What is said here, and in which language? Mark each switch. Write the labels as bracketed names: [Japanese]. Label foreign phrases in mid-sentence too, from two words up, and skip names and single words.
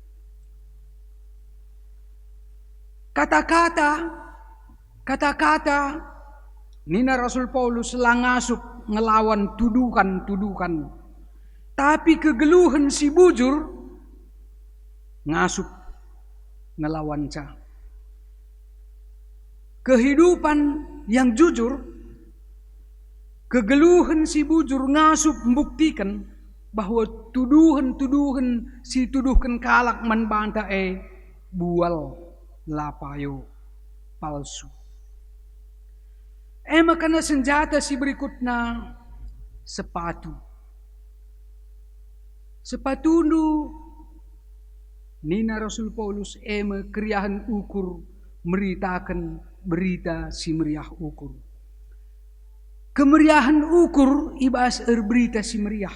[Batak Karo] Kata-kata Nina Rasul Paulus langasup ngelawan tuduhan. Tapi kegeluhan si bujur ngasup ngelawan ca. [Indonesian] Kehidupan yang jujur, [Batak Karo] kegeluhan si bujur ngasup [Indonesian] membuktikan bahwa tuduhan [Batak Karo] si tuduhkan kalak manbanta bual lapayo palsu. Makana senjata si berikutnya sepatu. Sepatundu Nina Rasul Paulus keriahan ukur meritakan berita si meriah ukur. Kemeriahan ukur ibas berita si meriah.